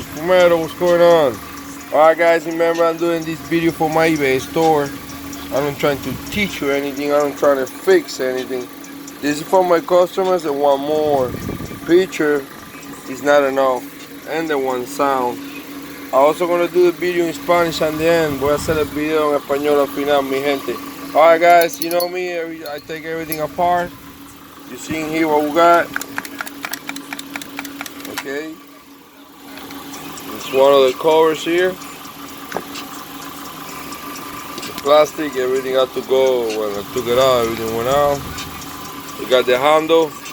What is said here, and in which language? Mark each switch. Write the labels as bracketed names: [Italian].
[Spanish] Primero, [English] what's going on? Alright guys, remember I'm doing this video for my eBay store. I'm not trying to teach you anything, I'm not trying to fix anything. This is for my customers that want more. Picture is not enough, and the one sound. I'm also going to do the video in Spanish at the end. [Spanish] Voy a hacer el video en español al final, mi gente. [English] Alright guys, you know me, I take everything apart. You see here what we got. Okay. It's one of the covers here. The plastic, everything had to go. When I took it out, everything went out. We got the handle.